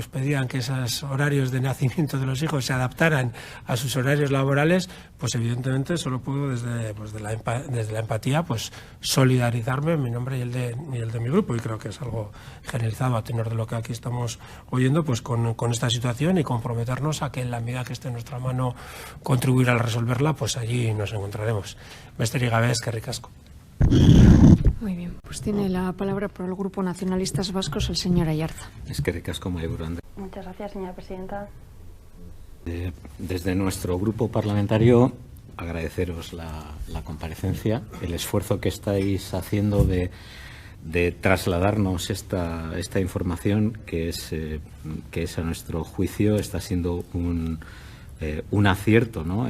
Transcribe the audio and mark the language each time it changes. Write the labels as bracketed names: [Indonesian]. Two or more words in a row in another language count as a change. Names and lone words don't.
[Spanish] pedían que esos horarios de nacimiento de los hijos se adaptaran a sus horarios laborales, pues evidentemente solo puedo desde la empatía pues solidarizarme en mi nombre y el de mi grupo, y creo que es algo generalizado a tenor de lo que aquí estamos oyendo, pues con esta situación, y comprometernos a que en la medida que esté en nuestra mano contribuir a resolverla, pues allí nos encontraremos. [Basque] Besterik gabe, eskerrik asko. [Spanish] Muy bien, pues tiene la palabra por el Grupo Nacionalistas Vascos el señor Ayarza. [Basque] Eskerrik asko, mahaiburu andrea. [Spanish] Muchas gracias, señora presidenta. Desde nuestro grupo parlamentario, agradeceros la comparecencia, el esfuerzo que estáis haciendo de trasladarnos esta información que es a nuestro juicio está siendo un acierto, ¿no?